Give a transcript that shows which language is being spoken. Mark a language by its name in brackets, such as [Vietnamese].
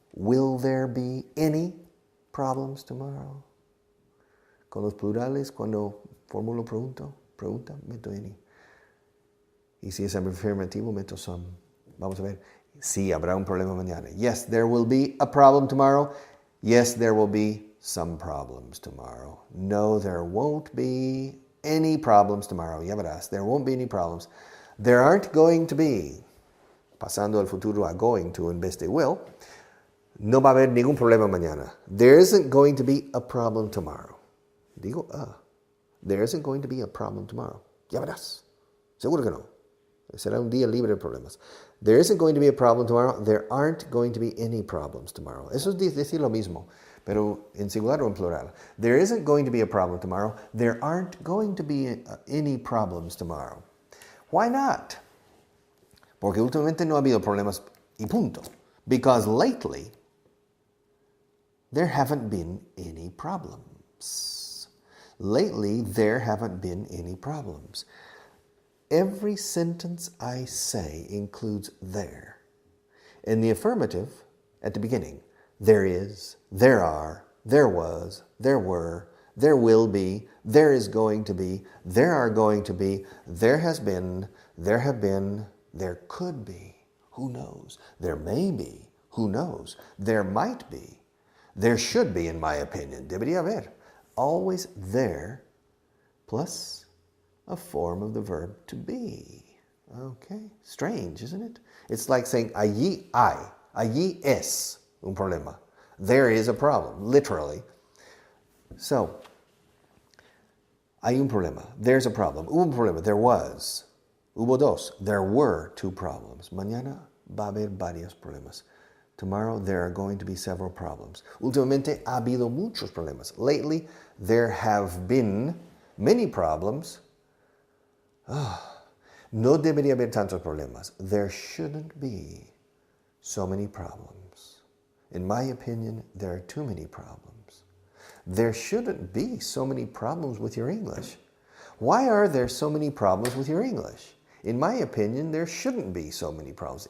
[English] Will there be any problems tomorrow? [Spanish] Con los plurales, cuando formulo pregunta, meto any. Y si es afirmativo, meto some. Vamos a ver. Sí, habrá un problema mañana. [English] Yes, there will be a problem tomorrow. Yes, there will be some problems tomorrow. No, there won't be any problems tomorrow. [Spanish] Ya verás, [English] there won't be any problems. There aren't going to be, [Spanish] pasando el futuro a going to en vez de will, no va a haber ningún problema mañana. [English] There isn't going to be a problem tomorrow. [Spanish] Digo, [English] there isn't going to be a problem tomorrow. [Spanish] Ya verás. Seguro que no. Será un día libre de problemas. [English] There isn't going to be a problem tomorrow. There aren't going to be any problems tomorrow. [Spanish] Eso es decir lo mismo, pero en singular o en plural. [English] There isn't going to be a problem tomorrow. There aren't going to be any problems tomorrow. Why not? [Spanish] Porque últimamente no ha habido problemas y punto. [English] Because lately, there haven't been any problems. Lately, there haven't been any problems. Every sentence I say includes there. In the affirmative, at the beginning, there is, there are, there was, there were, there will be, there is going to be, there are going to be, there has been, there have been, there could be, who knows, there may be, who knows, there might be, there should be, in my opinion, [Spanish] debería haber. [English] Always there, plus a form of the verb to be. Okay, strange, isn't it? It's like saying, [Spanish] allí hay, allí es un problema. [English] There is a problem, literally. So, [Spanish] hay un problema, [English] there's a problem. [Spanish] Hubo un problema, [English] there was. [Spanish] Hubo 2, [English] there were 2 problems. [Spanish] Mañana va a haber varios problemas. [English] Tomorrow there are going to be several problems. [Spanish] Últimamente ha habido muchos problemas. [English] Lately there have been many problems. [Spanish] No debería haber tantos problemas. [English] There shouldn't be so many problems. In my opinion, there are too many problems. There shouldn't be so many problems with your English. Why are there so many problems with your English? In my opinion, there shouldn't be so many problems.